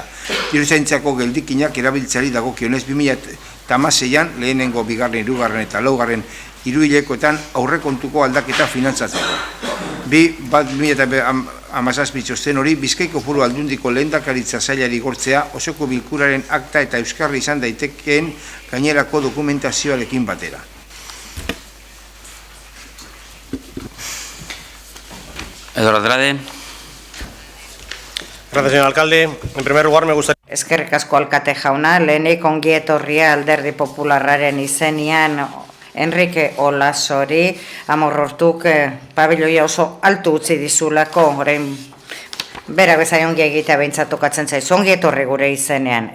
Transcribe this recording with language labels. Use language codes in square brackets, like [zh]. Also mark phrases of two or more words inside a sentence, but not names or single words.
[eu] Diruzaintzako geldikinak erabiltzeari dagokionez 2016an lehenengo, bigarren, hirugarren eta laugarren hiruhilekoetan aurrekontuko aldaketa finantzatzeko. 2017 txosten hori Bizkaiko Foru Aldundiko lehendakaritza sailari gortzea osoko bilkuraren akta eta euskarri izan daitekeen gainerako dokumentazioarekin batera. Eduardo Andrade. [es] Gracias, señor alcalde. En primer lugar, me gustaría... [eu] Eskerrik asko alkate jauna, lehenik ongietorria Alderdi Popularraren izenian Enrique Olasori Amorortuk pabiloia oso altu utzi dizulako, orain Bera bezaiongi egitea behintzat tokatzen zaizu, ongi etorri gure izenean.